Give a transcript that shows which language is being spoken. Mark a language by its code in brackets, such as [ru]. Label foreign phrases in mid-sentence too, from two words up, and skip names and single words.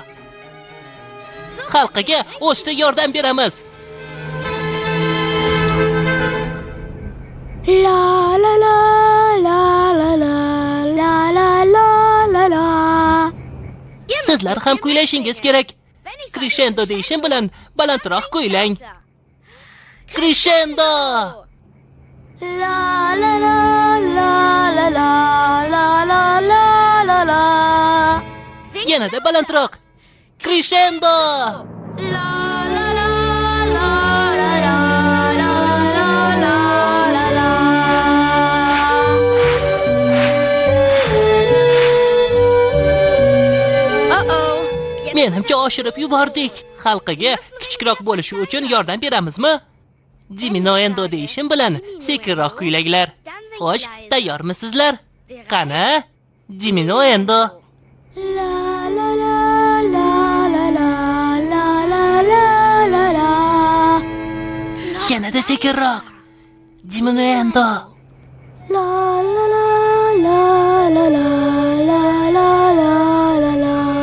[uz] Xalqiga o'sishda yordam beramiz. La la la la la la la la la la la. Sizlar ham kuylashingiz kerak. Crescendo deyishim bilan balandroq kuylang. Crescendo. La la la la la la la la la la la. Yanada balandroq. Crescendo. La la la la la la la la la la la. Menimcha oshirib yubordik. Xalqiga kichikroq bo'lishi uchun yordam beramizmi? Diminuendo deyishim bilan sekinroq kuylanglar. Xo'sh, tayyormisizlar? Qani? Diminuendo. La la la la la la la la la la la. Yanada sekinroq. Diminuendo. La la la la la la la la la la la.